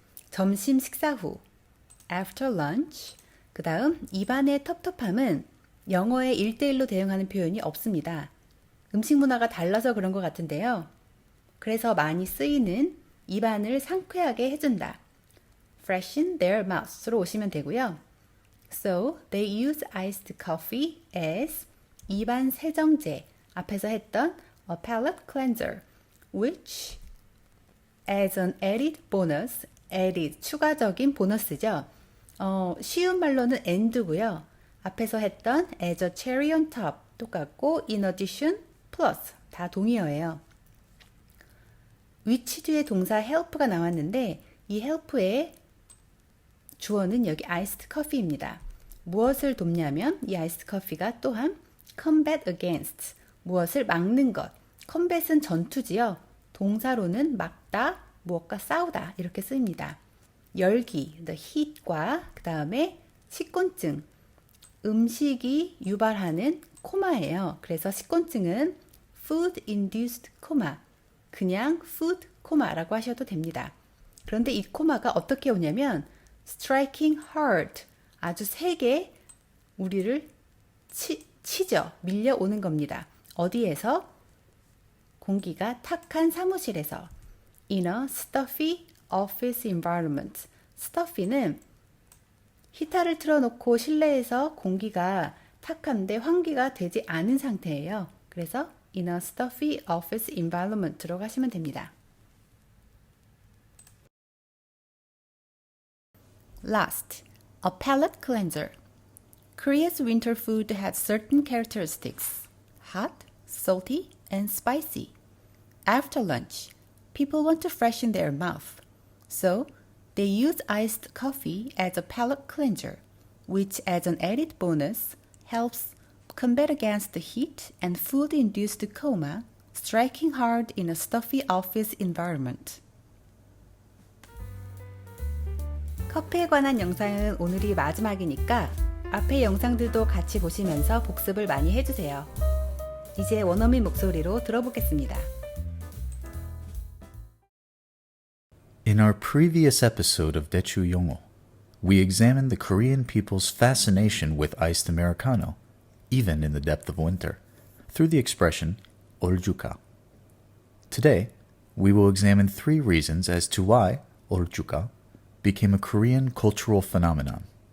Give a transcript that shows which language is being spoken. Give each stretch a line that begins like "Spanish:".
Korean: 점심 식사 후
English: after lunch.
Korean: 그 다음 입안의 텁텁함은 영어에 1대1로 대응하는 표현이 없습니다. 음식 문화가 달라서 그런 것 같은데요. 그래서 많이 쓰이는 입안을 상쾌하게 해준다.
English: freshen their mouths
Korean: 로 오시면 되고요.
English: So they use iced coffee as
Korean: 입안 세정제,
English: 앞에서 했던 a palate cleanser, which as an added bonus, added
Korean: 추가적인 보너스죠. 쉬운 말로는 and고요. 앞에서 했던
English: as a cherry on top
Korean: 똑같고 in addition, plus 다 동의어예요. which 뒤에 동사 help가 나왔는데 이 help의 주어는 여기 iced coffee입니다. 무엇을 돕냐면 이 iced coffee가 또한
English: combat against,
Korean: 무엇을 막는 것. combat은 전투지요. 동사로는 막다, 무엇과 싸우다 이렇게 쓰입니다. 열기, the heat과 그 다음에 식곤증, 음식이 유발하는 코마예요. 그래서 식곤증은
English: food induced coma,
Korean: 그냥
English: food coma
Korean: 라고 하셔도 됩니다. 그런데 이 코마가 어떻게 오냐면
English: striking hard,
Korean: 아주 세게 우리를 치죠. 밀려오는 겁니다. 어디에서? 공기가 탁한 사무실에서.
English: In a stuffy office environment.
Korean: stuffy는 히터를 틀어놓고 실내에서 공기가 탁한데 환기가 되지 않은 상태예요. 그래서
English: in a stuffy office environment
Korean: 로 가시면 됩니다.
English: Last, a palate cleanser. Korea's winter food has certain characteristics: hot, salty, and spicy. After lunch, people want to freshen their mouth, so they use iced coffee as a palate cleanser, which as an added bonus helps combat against the heat and food-induced coma, striking hard in a stuffy office environment.
Korean: 커피에 관한 영상은 오늘이 마지막이니까 앞의 영상들도 같이 보시면서 복습을 많이 해주세요. 이제 원어민 목소리로 들어보겠습니다.
English: In our previous episode of Daechu Yongo, we examined the Korean people's fascination with iced Americano, even in the depth of winter, through the expression 얼주가. Today, we will examine 3 reasons as to why 얼주가 became a Korean cultural phenomenon.